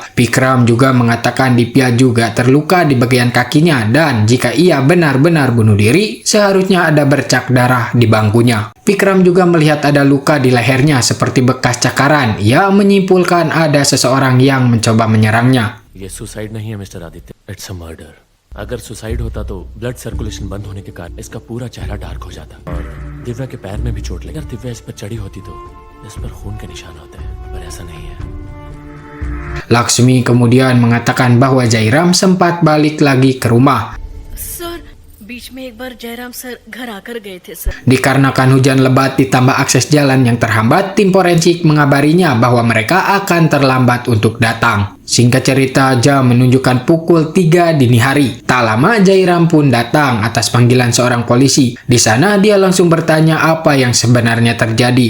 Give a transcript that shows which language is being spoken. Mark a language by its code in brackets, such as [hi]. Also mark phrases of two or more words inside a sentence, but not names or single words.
[id] Vikram juga mengatakan Dipya juga terluka di bagian kakinya dan jika ia benar-benar bunuh diri, seharusnya ada bercak darah di bangkunya. Vikram juga melihat ada luka di lehernya seperti bekas cakaran. Ia menyimpulkan ada seseorang yang mencoba menyerangnya. [hi] ये सुसाइड नहीं है मिस्टर आदित्य, [en] it's a murder. [hi] अगर सुसाइड होता तो [en] blood circulation [hi] बंद होने के कारण इसका पूरा चेहरा डार्क हो जाता और दिव्या के पैर में भी चोट लगी। अगर दिव्या इस पर चढ़ी होती तो इस पर खून के निशान होते हैं, पर ऐसा नहीं है। [id] Laksmi kemudian mengatakan bahwa Jairam sempat balik lagi ke rumah. [hi] सर बीच में एक बार जयराम सर घर आकर गए थे सर। [id] Dikarenakan hujan lebat ditambah akses jalan yang terhambat, tim forensik mengabarinya bahwa mereka akan terlambat untuk datang. Singkat cerita, jam menunjukkan pukul 3 dini hari. Tak lama Jairam pun datang atas panggilan seorang polisi. Di sana dia langsung bertanya apa yang sebenarnya terjadi.